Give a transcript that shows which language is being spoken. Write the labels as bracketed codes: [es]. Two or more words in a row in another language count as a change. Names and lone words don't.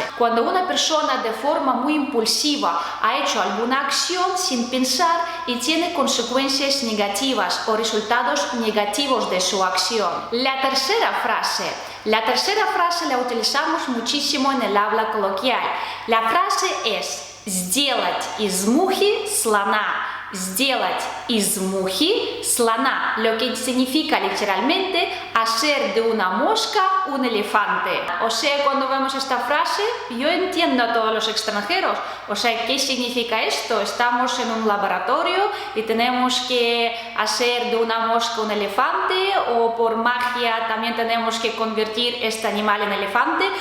[es] Cuando una persona de forma muy impulsiva ha hecho alguna acción sin pensar y tiene consecuencias negativas o resultados negativos de su acción. La tercera frase la utilizamos muchísimo en el habla coloquial. La frase es [ru] «сделать из мухи слона». «Сделать из мухи слона», [es] lo que significa literalmente hacer de una mosca un elefante. O sea, cuando vemos esta frase, yo entiendo a todos los extranjeros. O sea, ¿qué significa esto? Estamos en un laboratorio y tenemos que hacer de una mosca un elefante, o por magia también tenemos que convertir este animal en elefante.